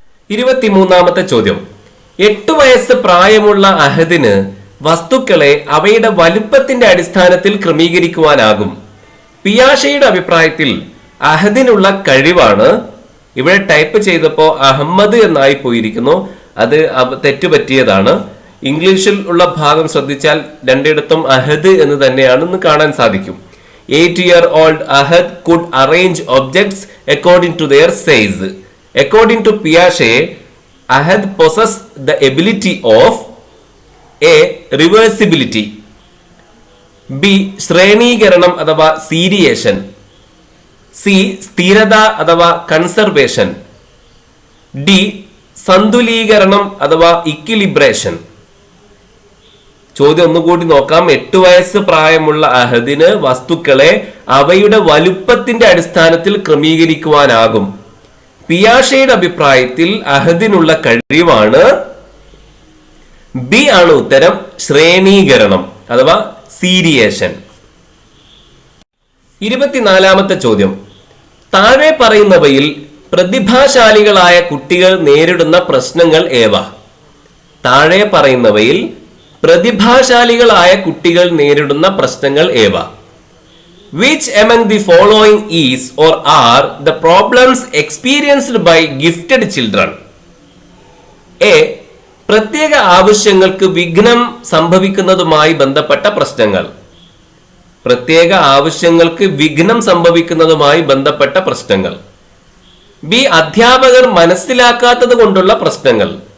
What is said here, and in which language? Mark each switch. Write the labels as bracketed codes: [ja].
[ml] 23ാമത്തെ ചോദ്യം, 8 വയസ്സ് പ്രായമുള്ള അഹദിന് വസ്തുക്കളെ അവയുടെ വലുപ്പത്തിന്റെ അടിസ്ഥാനത്തിൽ ക്രമീകരിക്കുവാനാകും. പിയാഷെയുടെ അഭിപ്രായത്തിൽ അഹദിനുള്ള കഴിവാണ്. ഇവിടെ ടൈപ്പ് ചെയ്തപ്പോൾ അഹമ്മദ് എന്നായി പോയിരിക്കുന്നു. അത് തെറ്റുപറ്റിയതാണ്. ഇംഗ്ലീഷിൽ ഉള്ള ഭാഗം ശ്രദ്ധിച്ചാൽ രണ്ടിടത്തും അഹദ് എന്ന് തന്നെയാണെന്ന് കാണാൻ സാധിക്കും. [en] 8-year-old Ahad could arrange objects according to their size. According to Piaget, Ahad possessed the ability of A, reversibility. [ml] B, ശ്രേണീകരണം അഥവാ സീരിയേഷൻ. സി, സ്ഥിരത അഥവാ കൺസർവേഷൻ. ഡി, സന്തുലീകരണം അഥവാ ഇക്വിലിബ്രേഷൻ. ചോദ്യം ഒന്നുകൂടി നോക്കാം. 8 വയസ്സ് പ്രായമുള്ള അഹദിന് വസ്തുക്കളെ അവയുടെ വലുപ്പത്തിന്റെ അടിസ്ഥാനത്തിൽ ക്രമീകരിക്കുവാനാകും. പിയാഷെയുടെ അഭിപ്രായത്തിൽ അഹദിനുള്ള കഴിവാണ്. ബി ആണ് ഉത്തരം, ശ്രേണീകരണം അഥവാ സീരിയേഷൻ. 24ാമത്തെ ചോദ്യം, താഴെ പറയുന്നവയിൽ പ്രതിഭാശാലികളായ കുട്ടികൾ നേരിടുന്ന പ്രശ്നങ്ങൾ ഏവ? താഴെ പറയുന്നവയിൽ പ്രതിഭാശാലികളായ കുട്ടികൾ നേരിടുന്ന പ്രശ്നങ്ങൾ ഏവ? [en] Which among the following is or are the problems experienced by gifted children? [ml] A, പ്രത്യേക ആവശ്യങ്ങൾക്ക് വിഘ്നം സംഭവിക്കുന്നതുമായി ബന്ധപ്പെട്ട പ്രശ്നങ്ങൾ. പ്രത്യേക ആവശ്യങ്ങൾക്ക് വിഘ്നം സംഭവിക്കുന്നതുമായി ബന്ധപ്പെട്ട പ്രശ്നങ്ങൾ. ബി, അധ്യാപകർ മനസ്സിലാക്കാത്തത് കൊണ്ടുള്ള പ്രശ്നങ്ങൾ.